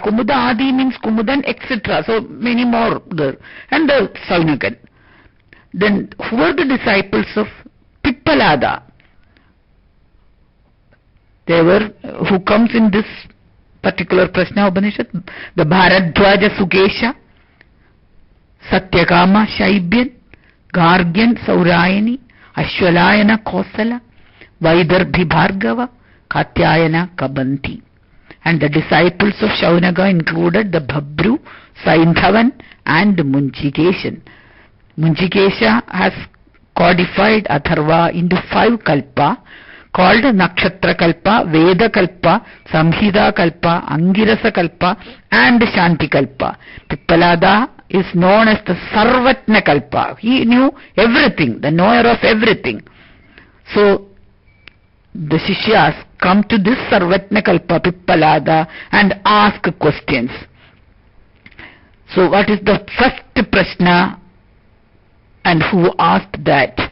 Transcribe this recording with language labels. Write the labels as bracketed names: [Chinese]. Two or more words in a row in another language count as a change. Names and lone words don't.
[English] Kumudadi means Kumudan, etc. So many more there. And the Saunakan. Then who were the disciples of Pippalaada? They were, who comes in this particular Prasna Upanishad, the Bharadwaja Sukesha, Satyakama Shaibyan, Gargyan Saurayani, Ashwalayana Kosala, Vaidarbhi Bhargava, Katyayana Kabanti. And the disciples of Shaunaka included the Bhabru, Saindhavan and Munchikeshan. Munchikesha has codified Atharva into 5 kalpa called Nakshatra Kalpa, Veda Kalpa, Samhita Kalpa, Angirasa Kalpa and Shanti Kalpa. Pippalaada is known as the Sarvajnakalpa. He knew everything, the knower of everything. So the Shishyas come to this Sarvajnakalpa Pippalaada and ask questions. So what is the first Prashna and who asked that?